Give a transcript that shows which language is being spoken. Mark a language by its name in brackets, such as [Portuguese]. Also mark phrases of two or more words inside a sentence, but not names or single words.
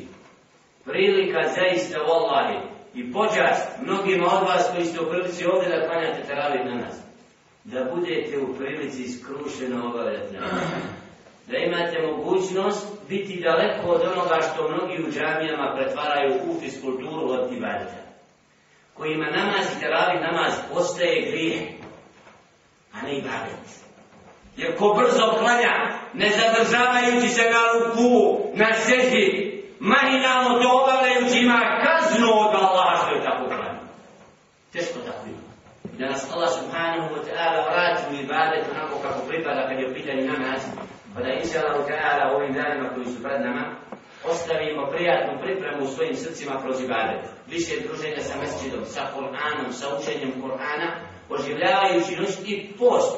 [Bosnian] prilika zaista vallahi i počast mnogima od vas koji ste u prilici ovdje da klanjate teravih namaz, da budete u prilici skrušeno obavljati namaz, da imate mogućnost biti daleko od onoga što mnogi u džamijama pretvaraju u fiskulturu od ibadeta, kojima namaz i teravih namaz postaje grijeh, a ne ibadet. Jer ko brzo klanja, ne zadržavajući se na ruku, na seždi, mahinalno to obavljajući, ima kaznu od Allaha što je tako klanja. Teško tako ima. Da nas Allah [Arabic] سبحانه وتعالى [Bosnian] vrati u ibadet onako kako pripada kad je u pitanju namaz, pa da [Arabic] إن شاء الله [Bosnian] ovim danima koji su pred nama ostavimo prijatnu pripremu u svojim srcima kroz ibadet. Više druženja sa mesdžidom, sa Kur'anom, sa učenjem Kur'ana, oživljavajući noć i post.